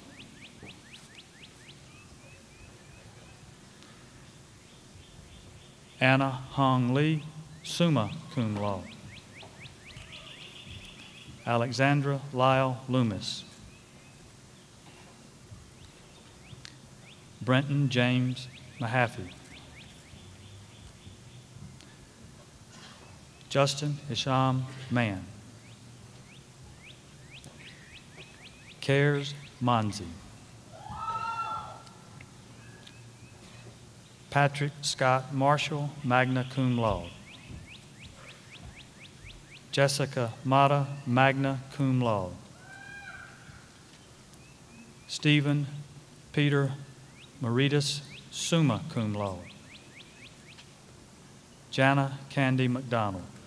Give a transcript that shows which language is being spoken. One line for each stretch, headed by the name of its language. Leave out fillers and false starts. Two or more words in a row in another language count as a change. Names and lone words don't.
English: Anna Hong Lee,
Latin: summa cum laude.
English: Alexandra Lyle Loomis. Brenton James Mahaffey. Justin Isham Mann. Cares Monzi. Patrick Scott Marshall,
Latin: magna cum laude.
English: Jessica Mata,
Latin: magna cum laude.
English: Stephen Peter Maritas,
Latin: summa cum laude.
English: Jana Candy McDonald.